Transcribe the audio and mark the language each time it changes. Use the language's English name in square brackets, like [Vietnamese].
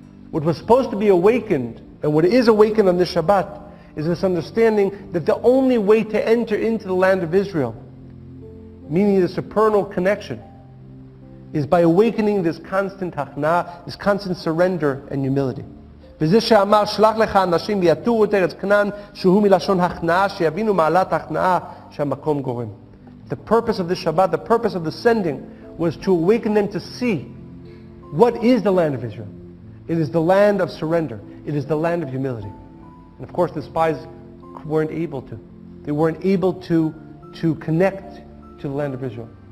[English] What was supposed to be awakened, and what is awakened on this Shabbat, is this understanding that the only way to enter into the land of Israel, meaning the supernal connection, is by awakening this constant hachna'a, this constant surrender and humility. [Hebrew] וזה שאמר שלח לך אנשים ויתורו את ארץ כנען שהוא מלשון הכנעה שיבינו מעלת הכנעה שהמקום גורם. [English] The purpose of this Shabbat, the purpose of the sending, was to awaken them to see what is the land of Israel. It is the land of surrender. It is the land of humility. And of course the spies weren't able to. They weren't able to connect to the land of Israel.